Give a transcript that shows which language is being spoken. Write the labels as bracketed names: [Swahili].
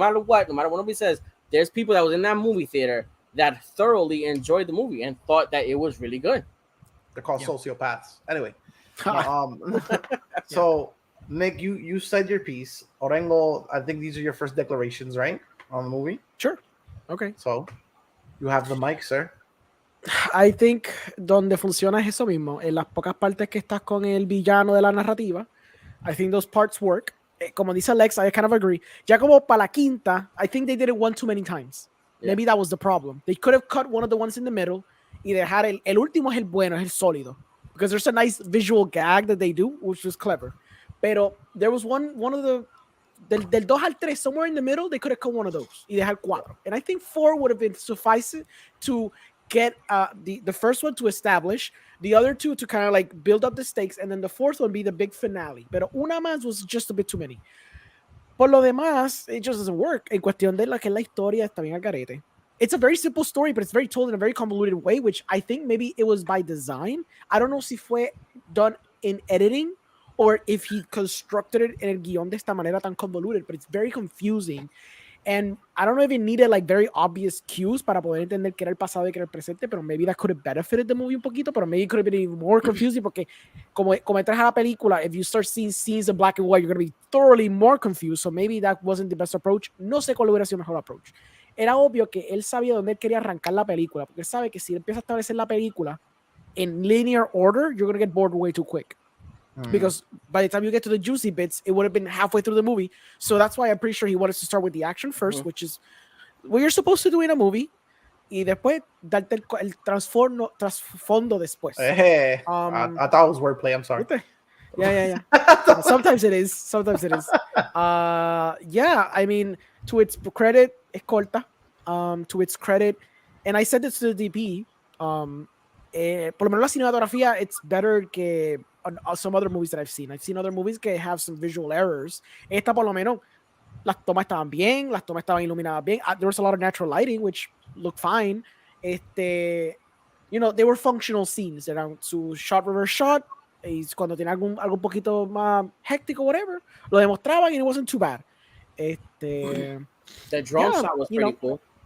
[English] No matter what nobody says, there's people that was in that movie theater that thoroughly enjoyed the movie and thought that it was really good. They're called sociopaths. Anyway, so Nick, you said your piece. Orengo, I think these are your first declarations, right, on the movie? Sure. Okay. So you have the mic, sir. I think [Spanish] donde funciona es eso mismo. En las pocas partes que estás con el villano de la narrativa, [English] I think those parts work. [Spanish] Como dice Alex, [English] I kind of agree. [Spanish] Ya como para la quinta, [English] I think they did it one too many times. Yeah. Maybe that was the problem. They could have cut one of the ones in the middle [Spanish] y dejar el último es el bueno, es el sólido. [English] Because there's a nice visual gag that they do, which was clever. [Spanish] Pero [English] there was one of the [Spanish] del 2 al 3, [English] somewhere in the middle, they could have cut one of those [Spanish] y dejar 4. [English] And I think 4 would have been suffice to get the first one to establish, the other 2 to kind of like build up the stakes, and then the 4th one be the big finale. [Spanish] Pero una más [English] was just a bit too many. [Spanish] Por lo demás, [English] it just doesn't work. [Spanish] En cuestión de la que la historia está bien al garete. [English] It's a very simple story, but it's very told in a very convoluted way, which I think maybe it was by design. I don't know [Spanish] si fue [English] done in editing or if he constructed it [Spanish] en el guión de esta manera tan [English] convoluted, but it's very confusing. And I don't know if it needed like very obvious cues [Spanish] para poder entender que era el pasado y que era el presente, pero [English] maybe that could have benefited the movie [Spanish] un poquito, pero [English] maybe it could have been even more confusing [Spanish] porque como entras a la película, [English] if you start seeing scenes in black and white, you're going to be thoroughly more confused, so maybe that wasn't the best approach. [Spanish] No sé cuál hubiera sido el mejor approach. Era obvio que él sabía dónde él quería arrancar la película, porque él sabe que si él empieza a establecer la película [English] in linear order, you're going to get bored way too quick. Because by the time you get to the juicy bits, it would have been halfway through the movie. So that's why I'm pretty sure he wanted to start with the action first, which is what you're supposed to do in a movie. [Spanish] Y después darte el trasfondo después. [English] I thought it was wordplay. I'm sorry. Yeah. Sometimes it is. Yeah, I mean, to its credit, [Spanish] es corta. [English] To its credit, and I said this to the DP, [Spanish] por lo menos la cinematografía, [English] it's better [Spanish] que [English] some other movies that I've seen. I've seen other movies [Spanish] que [English] have some visual errors. [Spanish] Esta por lo menos, las tomas estaban bien, las tomas estaban iluminadas bien. [English] There was a lot of natural lighting, which looked fine. They were functional scenes. [Spanish] Eran su [English] shot, reverse shot, [Spanish] y cuando tenía algo poquito más [English] hectic or whatever, [Spanish] lo demostraban [English] and it wasn't too bad. The drone shot was pretty cool.